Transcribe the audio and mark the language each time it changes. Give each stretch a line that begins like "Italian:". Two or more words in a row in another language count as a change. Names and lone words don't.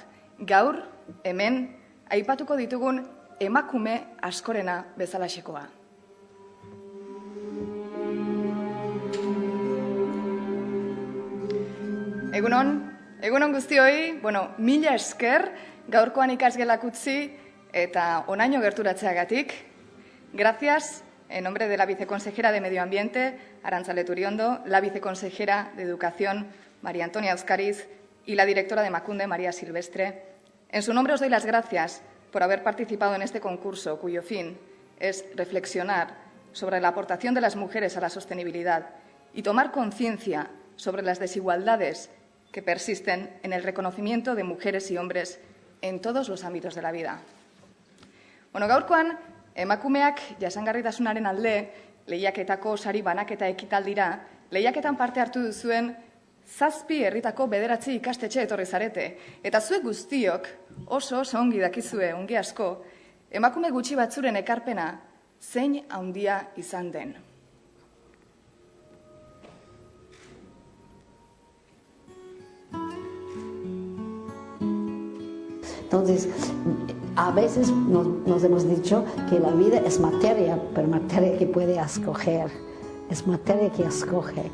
Basque: Gaur, hemen, aipatuko ditugun emakume askorena bezalaxekoa. Egunon guztioi, mila esker, gaurkoan ikasgelak utzi eta onaino gerturatzeagatik.
Spanish: Gracias, en nombre de la viceconsejera de Medio Ambiente, Arantza Leturiondo, la viceconsejera de Educación, María Antonia Euskariz, y la directora de Emakunde, María Silvestre. En su nombre os doy las gracias por haber participado en este concurso, cuyo fin es reflexionar sobre la aportación de las mujeres a la sostenibilidad y tomar conciencia sobre las desigualdades que persisten en el reconocimiento de mujeres y hombres en todos los ámbitos de la vida.
Basque: Gaurkoan, emakumeak jasangarritasunaren alde lehiaketako sari banaketa ekitaldira, lehiaketan parte hartu duzuen 7 herritako 9 ikastetxe etorri zarete. Eta zuek guztiok oso ongi dakizue, ongi asko, emakume gutxi batzuren ekarpena zein handia izan den.
Spanish: Entonces, a veces nos hemos dicho que la vida es materia, pero materia que puede escoger, es materia que escoge.